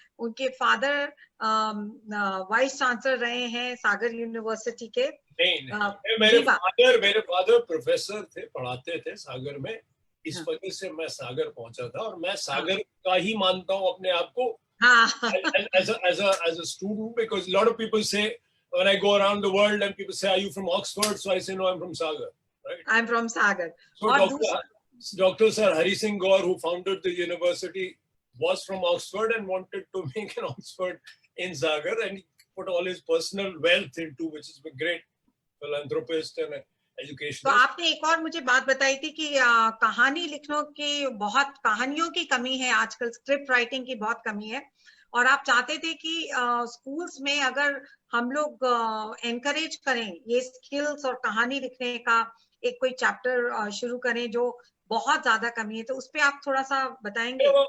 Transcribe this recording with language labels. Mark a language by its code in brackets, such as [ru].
[hi] उनके father vice chancellor रहे हैं सागर यूनिवर्सिटी के. नहीं, मेरे फादर प्रोफेसर थे, पढ़ाते थे सागर में. इस वजह से मैं सागर पहुंचा था, और मैं सागर का ही मानता हूँ अपने आप को [en] as a student, because a lot of people say, when I go around the world and people say, are you from Oxford? So I say, no, I'm from Sagar. right? I'm from Sagar. So [hi] और [en] Dr. Sir Hari Singh Gaur, who founded the university, was from Oxford and wanted to make an Oxford in Sagar, and he put all his personal wealth into, which is a great philanthropist and educationist. [hi] तो आपने एक और मुझे बात बताई थी कि कहानी लिखने की बहुत कहानियों की कमी है आजकल, स्क्रिप्ट राइटिंग की बहुत कमी है, और आप चाहते थे कि स्कूल्स में अगर हम लोग एनकरेज करें ये स्किल्स और कहानी लिखने का एक कोई चैप्टर शुरू करें जो बहुत ज्यादा कमी है, तो उस पे आप थोड़ा सा बताएंगे?